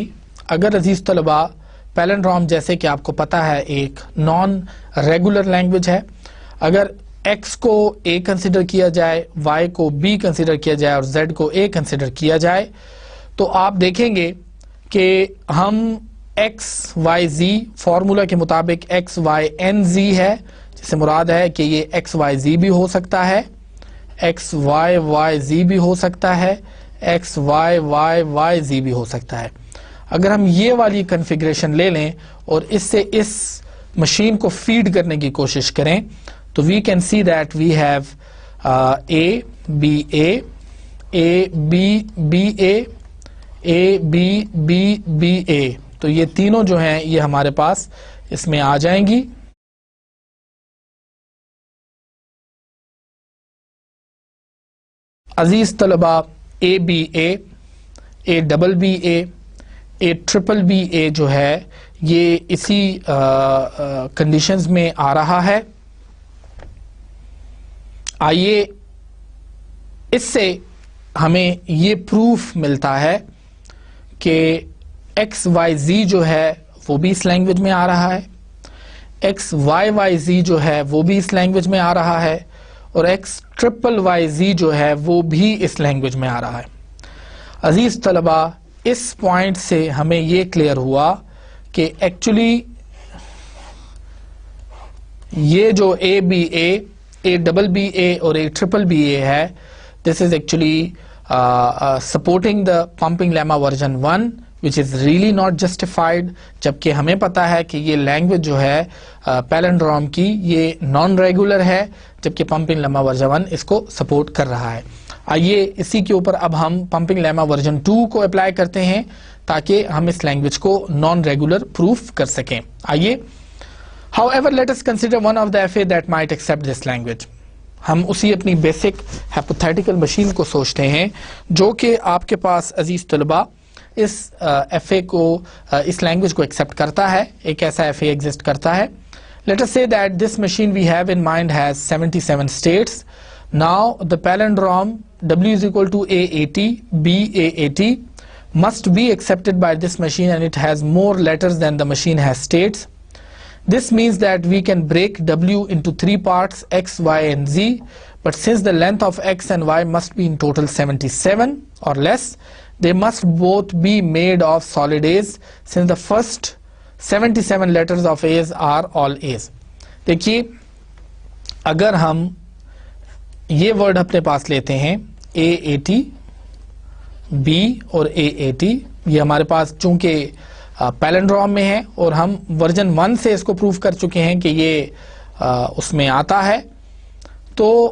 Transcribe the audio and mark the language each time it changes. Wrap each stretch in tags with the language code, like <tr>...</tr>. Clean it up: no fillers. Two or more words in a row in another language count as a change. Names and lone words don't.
<ur>اگر عزیز طلبہ, پیلنڈروم جیسے کہ آپ کو پتا ہے ایک</ur> <en>non regular language</en> <ur>ہے. اگر x کو a کنسیڈر کیا جائے, y کو b کنسیڈر کیا جائے اور z کو a کنسیڈر کیا جائے تو آپ دیکھیں گے کہ ہم x y z فارمولا کے مطابق x y n z ہے, جس سے مراد ہے کہ یہ x y z بھی ہو سکتا ہے, x y y z بھی ہو سکتا ہے, x y y y z بھی ہو سکتا ہے. اگر ہم یہ والی کنفیگریشن لے لیں اور اس سے اس مشین کو فیڈ کرنے کی کوشش کریں تو</ur> <en>we can see that we have A, B, A, A, B, B, A, A, B, B, B, A.</en> <ur>تو یہ تینوں جو ہیں یہ ہمارے پاس اس میں آ جائیں گی. عزیز طلبہ, A, B, A, A,</ur> <en>double B,</en> <ur>A, A,</ur> <en>triple B,</en> <ur>A جو ہے یہ اسی کنڈیشنز میں آ رہا ہے. آئیے اس سے ہمیں یہ پروف ملتا ہے کہ ایکس وائی زی جو ہے وہ بھی اس لینگویج میں آ رہا ہے, ایکس وائی وائی زی جو ہے وہ بھی اس لینگویج میں آ رہا ہے, اور ایکس ٹرپل وائی زی جو ہے وہ بھی اس لینگویج میں آ رہا ہے. عزیز طلبہ, اس پوائنٹ سے ہمیں یہ کلیئر ہوا کہ ایکچولی یہ جو اے بی اے ڈبل بی اے اور اے ٹرپل بی اے ہے,</ur> <en>this is actually supporting the pumping lemma version 1 which is really not justified,</en> <ur>جبکہ ہمیں پتا ہے کہ یہ لینگویج جو ہے پیلنڈروم کی یہ</ur> <en>non regular</en> <ur>ہے، جبکہ</ur> <en>pumping lemma version 1</en> <ur>اس کو سپورٹ کر رہا ہے. آئیے اسی کے اوپر اب ہم</ur> <en>pumping lemma version 2</en> <ur>کو اپلائی کرتے ہیں تاکہ ہم اس لینگویج کو</ur> <en>non regular</en> <ur>پروف کر سکیں.</ur> <en>آئیے however let us consider one of the FA that might accept this language.</en> <ur>ہم اسی اپنی</ur> <en>basic hypothetical machine</en> <ur>کو سوچتے ہیں جو کہ آپ کے پاس عزیز طلباء اس ایف اے کو اس لینگویج کو ایکسیپٹ کرتا ہے. ایک ایسا ایف اے ایگزسٹ کرتا ہے.</ur> <en>Let us say that this machine we have in mind has 77 states. Now the palindrome W is equal to A80, B A80 must be accepted by this machine, and it has more letters than the machine has states. This means that we can break W into 3 parts, X, Y and Z, but since the length of X and Y must be in total 77 or less, they must both be made of solid A's, since the first 77 letters of A's are all A's.</en> <ur>دیکھیے اگر ہم یہ ورڈ اپنے پاس لیتے ہیں A80, B اور A80، یہ ہمارے پاس چونکہ پیلنڈروم میں ہے اور ہم ورژن 1 سے اس کو پروف کر چکے ہیں کہ یہ اس میں آتا ہے، تو</ur>